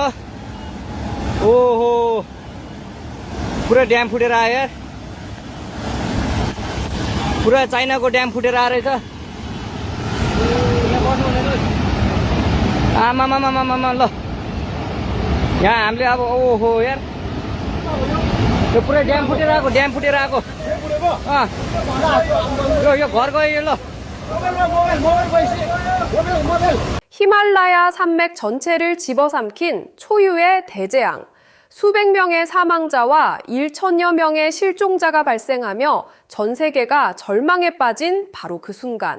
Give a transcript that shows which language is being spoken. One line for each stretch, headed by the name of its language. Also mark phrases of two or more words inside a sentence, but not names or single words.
Nepali: ओहो पुरा ड्याम फुटेर आयो यार, पुरा चाइनाको ड्याम फुटेर आएर रहेछ। आमामामामामा ल यहाँ हामीले अब ओहो यार यो पुरै ड्याम फुटेर आएको, ड्याम फुटेर आएको। यो घर गयो यो ल।
Korean: 히말라야 산맥 전체를 집어삼킨 초유의 대재앙. 수백 명의 사망자와 1천여 명의 실종자가 발생하며 전 세계가 절망에 빠진 바로 그 순간.